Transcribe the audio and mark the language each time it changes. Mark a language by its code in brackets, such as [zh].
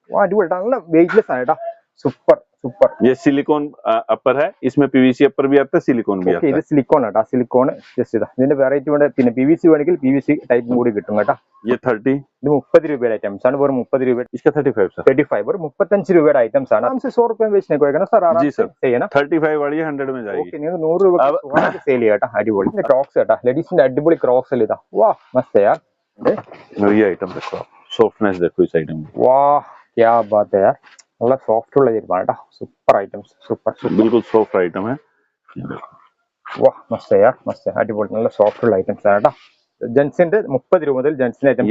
[ml] അടിപൊളി നല്ല വെയിറ്റ്ലെസ് ആണ് കേട്ടോ സൂപ്പർ സൂപ്പർ [hi] ये सिलिकॉन अपर है इसमें पीवीसी अपर भी आता है सिलिकॉन भी आता है [ml] ഇത് സിലിക്കോൺ കേട്ടോ സിലിക്കോൺ ജസ്റ്റ് ഇതാ ഇതിന്റെ വെറൈറ്റി കൊണ്ട് പിന്നെ PVC വേണമെങ്കിൽ PVC ടൈപ്പ് കൂടി കിട്ടും കേട്ടോ [hi] ये 30 [ml] ഇത് 30 രൂപയുടെ ഐറ്റംസ് ആണ് വെറും 30 രൂപ [hi] इसका 35 सर [ml] 35 വെറും 35 രൂപയുടെ ഐറ്റംസ് ആണ് [hi] हमसे 100 रुपए बेचने को है ना सर आराम जी से सर सही है ना 35 वाली 100 में जाएगी [ml] ഓക്കേ നിങ്ങൾ 100 രൂപയ്ക്ക് സെയിൽ ചെയ്യാം കേട്ടോ അടിപൊളി ക്രോക്സ് കേട്ടോ ലേഡീസിന്റെ അടിപൊളി ക്രോക്സ് അല്ലേ ഇതാ വാ മസ്ത് यार [hi] ये आइटम देखो आप सॉफ्टनेस देखो इस आइटम में वाह क्या बात है यार [ml] നല്ല സോഫ്റ്റ് ഉള്ള ചെരുപ്പാണ് കേട്ടോ സൂപ്പർ ഐറ്റംസ് സൂപ്പർ [hi] बिल्कुल सॉफ्ट आइटम है [ml] വാ മസ്ത് यार മസ്ത് അടിപൊളി നല്ല സോഫ്റ്റ് ഉള്ള ഐറ്റംസ് ആണ് കേട്ടോ ജെൻസിന്റെ 30 രൂപ മുതൽ ജെൻസിന്റെ ഐറ്റംസ്